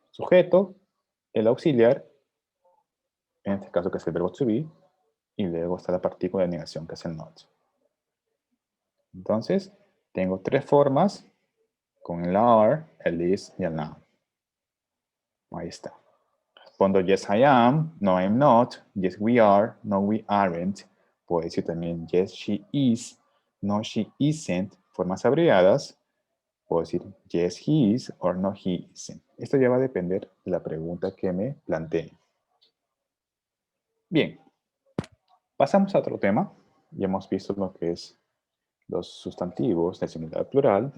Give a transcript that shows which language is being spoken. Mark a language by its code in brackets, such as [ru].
[es] Sujeto, el auxiliar, en este caso que es el verbo to be, y luego está la partícula de negación que es el not. Entonces, tengo tres formas con el are, el is y el now. Ahí está. respondo [en] yes I am, no I'm not, yes we are, no we aren't. [es] Puedo decir también [en] yes she is, no she isn't, [es] formas abreviadas. Puedo decir [en] yes he is or no he isn't. [es] Esto ya va a depender de la pregunta que me planteen. Bien, pasamos a otro tema. Ya hemos visto lo que es los sustantivos de singular plural.